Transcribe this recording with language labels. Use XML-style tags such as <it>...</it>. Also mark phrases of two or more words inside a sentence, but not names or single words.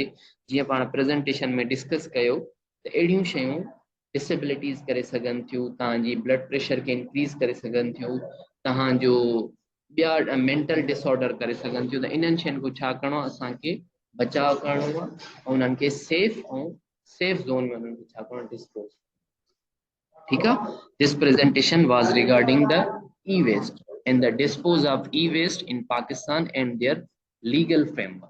<sd>जीअं पाण प्रेज़ेंटेशन में डिस्कस कयो त अहिड़ियूं शयूं डिसेबिलिटीज़ करे सघनि थियूं, तव्हांजी</sd> <en>blood pressure</en> <sd>खे इंक्रीज़ करे सघनि थियूं, तव्हांजो ॿिया</sd> <en>mental disorder</en> <sd>करे सघनि थियूं। त इन्हनि शयुनि खां छा करिणो आहे, असांखे बचाव करिणो आहे ऐं उन्हनि खे</sd> <en>safe zone</en> <sd>में उन्हनि खे छा करिणो, डिस्पोज। ठीकु आहे,</sd> <en>this presentation was regarding the e-waste and the dispose of e-waste in Pakistan and their legal framework.</en>